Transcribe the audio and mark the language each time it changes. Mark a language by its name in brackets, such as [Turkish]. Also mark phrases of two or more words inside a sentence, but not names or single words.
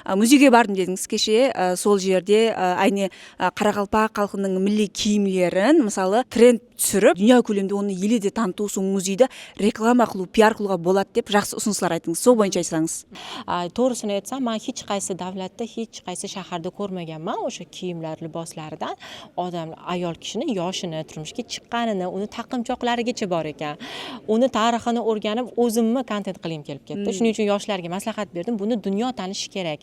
[Uzbek] Muzeyga bordim dedingiz [Kazakh] kеше, сол жерде [Uzbek] ayni Qaraqalpoq xalqining milliy kiyimlerin [Kazakh] мысалы тренд түсіріп, дүния көлемде оны еледе таныту, соң музейді реклама qilib, пиар qilуға болады деп жақсы ұсыныстар айтыңыз. Сол бойынша айтсаңыз. [Uzbek] To'g'risini aytsam, men hech qaysi davlatda, hech qaysi shaharda ko'rmaganman o'sha kiyimlar, liboslaridan odam, ayol kishini yoshini, turmushga chiqqanini, uni taqinchoqlarigacha bor ekan. Uni tarixini o'rganib, o'zimni kontent qilim kelib ketdi. Shuning uchun yoshlarga maslahat berdim. Buni dunyo tanishi kerak.